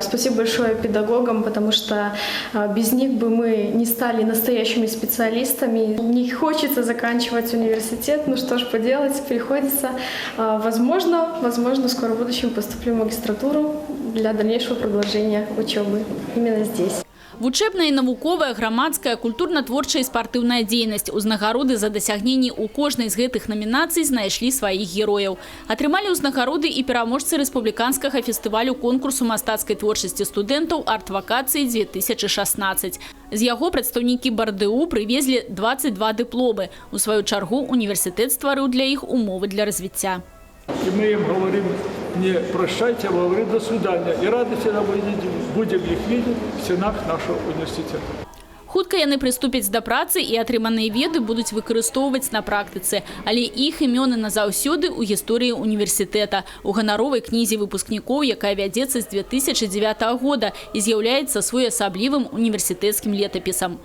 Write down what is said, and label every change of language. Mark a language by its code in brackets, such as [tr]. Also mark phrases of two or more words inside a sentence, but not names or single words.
[ru] Спасибо большое педагогам, потому что без них бы мы не стали настоящими специалистами. Не хочется заканчивать университет, ну что ж поделать, приходится. Возможно, в скором будущем поступлю в магистратуру для дальнейшего продолжения учебы именно здесь. [be] Вучэбная і навуковая, грамадская, культурна-творчая і спартыўная дзейнасць. Узнагароды за дасягненні ў кожнай з гэтых намінацый знайшлі сваіх герояў. Атрымалі ўзнагароды і пераможцы рэспубліканскага фестывалю конкурсу мастацкай творчасці студэнтаў «Арт-вакацыі-2016». З яго прадстаўнікі БАРДУ прывезлі 22 дыпломы. У сваю чаргу універсітэт стварыў для іх умовы для развіцця. [ru] И мы им говорим, не прощайте, а говорим до свидания. И рады всегда будем их видеть в стенах нашего университета. [be] Хутка яны прыступяць да працы і атрыманыя веды будуць выкарыстоўваць на практыцы, але іх імёны назаўсёды ў гісторыі універсітэта, у ганаровай кнізе выпускнікоў, якая вядзецца з 2009 года і з'яўляецца своеасаблівым універсітэцкім летапісам.